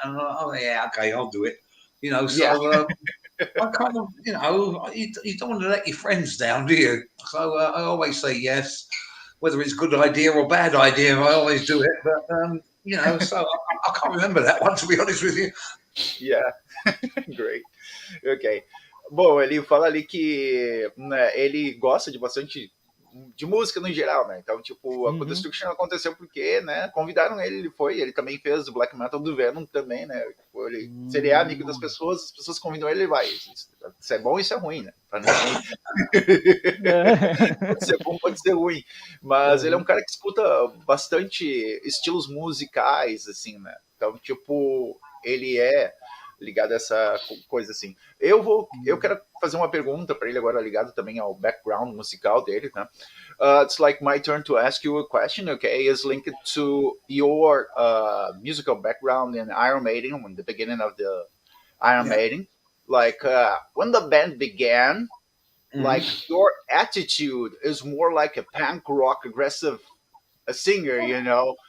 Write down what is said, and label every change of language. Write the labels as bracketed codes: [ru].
[en] And I'm like, "Oh yeah, okay, I'll do it." You know, so I kind of, you don't want to let your friends down, do you? So I always say yes, whether it's a good idea or bad idea. I always do it, but so I can't remember that one, to be honest with you. Yeah, great. Ok. [pt] Bom, ele fala ali que ele gosta de bastante de música no geral, né? Então, tipo, a Destruction aconteceu porque, né, convidaram ele foi, ele também fez o black metal do Venom também, né? Tipo, se ele é amigo das pessoas, as pessoas convidam ele vai. Isso é bom e isso é ruim, né? Pode ser bom, pode ser ruim. Mas ele é um cara que escuta bastante estilos musicais, assim, né? Então, tipo, ele é ligado a essa coisa assim. Eu quero fazer uma pergunta para ele agora, ligado também ao background musical dele, né? [en] It's like my turn to ask you a question, okay? Is linked to your musical background in Iron Maiden, in the beginning of the Iron Maiden. Like, when the band began, like, your attitude is more like a punk rock aggressive singer, you know?